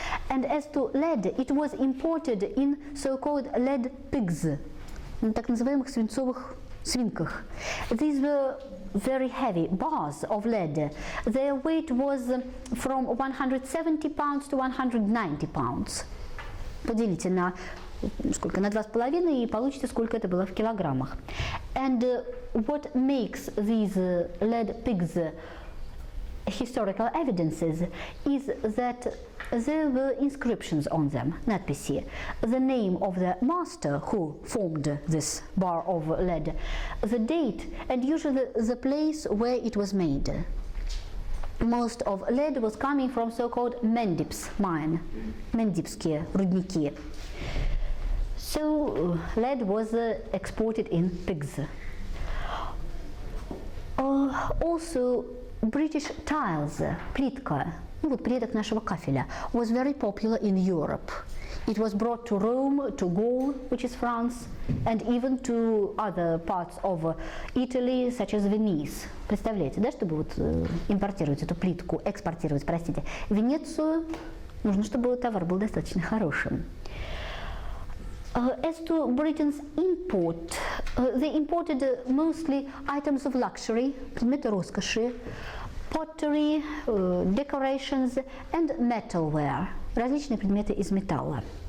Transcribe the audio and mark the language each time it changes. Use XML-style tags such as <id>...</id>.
<en>And as to lead, it was imported in so-called lead pigs,</en> <ru>так называемых свинцовых свинках.</ru> <en>These were very heavy bars of lead. Their weight was from 170 pounds to 190 pounds.</en> <ru>Поделите на сколько? На 2,5 и получите, сколько это было в килограммах.</ru> <en>And what makes these lead pigs historical evidences is that there were inscriptions on them, надписи, the name of the master who formed this bar of lead, the date, and usually the place where it was made. Most of lead was coming from so-called Mendip's mine,</en> <ru>Mendipские рудники.</ru> <en>So lead was exported in pigs. Also, British tiles,</en> <ru>плитка, ну вот предок нашего кафеля,</ru> <en>was very popular in Europe. It was brought to Rome, to Gaul, which is France, and even to other parts of Italy, such as Venice.</en> <ru>Представляете, да, чтобы вот импортировать эту плитку, экспортировать, простите, Венецию, нужно, чтобы товар был достаточно хорошим.</ru> <en>As to Britain's import, they imported mostly items of luxury,</en> <ru>предметы роскоши,</ru> <en>pottery, decorations, and metalware,</en> <ru>различные предметы из металла.</ru>